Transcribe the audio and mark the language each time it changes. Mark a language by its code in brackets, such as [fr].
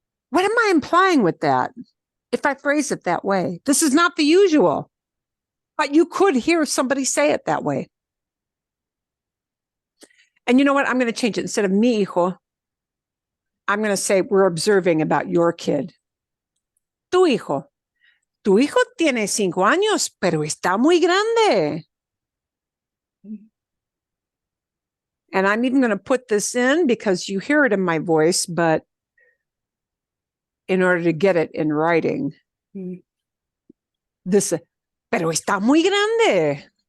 [en] What am I implying with that? If I phrase it that way, this is not the usual, but you could hear somebody say it that way. And you know what? I'm going to change it. Instead of [es] mi hijo, [en] I'm going to say we're observing about your kid. [es] Tu hijo. Tu hijo tiene 5 años, pero está muy grande. [en] And I'm even going to put this in because you hear it in my voice, but in order to get it in writing, this, [es] pero está muy grande.